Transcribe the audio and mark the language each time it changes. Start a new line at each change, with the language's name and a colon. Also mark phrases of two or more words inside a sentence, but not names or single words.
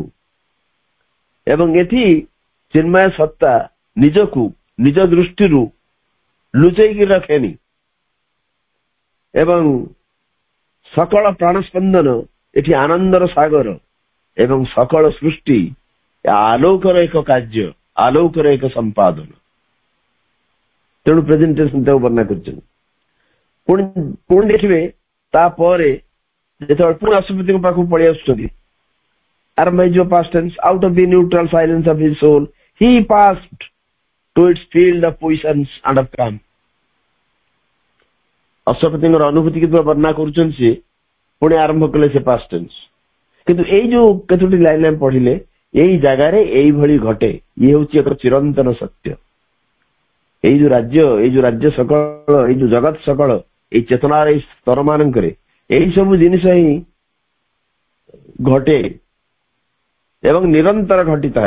Odia: ଏବଂ ଏଠି ଚିନ୍ମୟ ସତ୍ତା ନିଜକୁ ନିଜ ଦୃଷ୍ଟିରୁ ଲୁଚେଇକି ରଖେନି ଏବଂ ସକଳ ପ୍ରାଣସ୍ପନ୍ଦନ ଏଠି ଆନନ୍ଦର ସାଗର ଏବଂ ସକଳ ସୃଷ୍ଟି ଆଲୋକର ଏକ କାର୍ଯ୍ୟ, ଆଲୋକର ଏକ ସମ୍ପାଦନ. ତେଣୁ ପ୍ରେଜେଣ୍ଟେସନ ତାକୁ ବର୍ଣ୍ଣନା କରିଛନ୍ତି. ପୁଣି ଦେଖିବେ ତାପରେ ଯେତେବେଳେ ପୁଣି ଅଶ୍ୱପତିଙ୍କ ପାଖକୁ ପଳେଇ ଆସୁଛନ୍ତି, ଆରମ୍ଭ ହେଇଯିବ
English: past tense. out of the neutral silence of his soul he passed to its field of poisons and of calm.
Odia: ଅଶ୍ୱପତିଙ୍କର ଅନୁଭୂତି କିନ୍ତୁ ବର୍ଣ୍ଣନା କରୁଛନ୍ତି ସେ, ପୁଣି ଆରମ୍ଭ କଲେ ସେ
English: past tense.
Odia: କିନ୍ତୁ ଏଇ ଯୋଉ କେତୋଟି ଲାଇନ ଆମେ ପଢିଲେ, ଏଇ ଜାଗାରେ ଏଇଭଳି ଘଟେ, ଇଏ ହଉଛି ଏକ ଚିରନ୍ତନ ସତ୍ୟ. ଏଇ ଯୋଉ ରାଜ୍ୟ ସକଳ, ଏଇ ଯୋଉ ଜଗତ ସକଳ, ଏଇ ଚେତନାର ଏଇ ସ୍ତର ମାନଙ୍କରେ ଏଇ ସବୁ ଜିନିଷ ହିଁ ଘଟେ ଏବଂ ନିରନ୍ତର ଘଟିଥାଏ.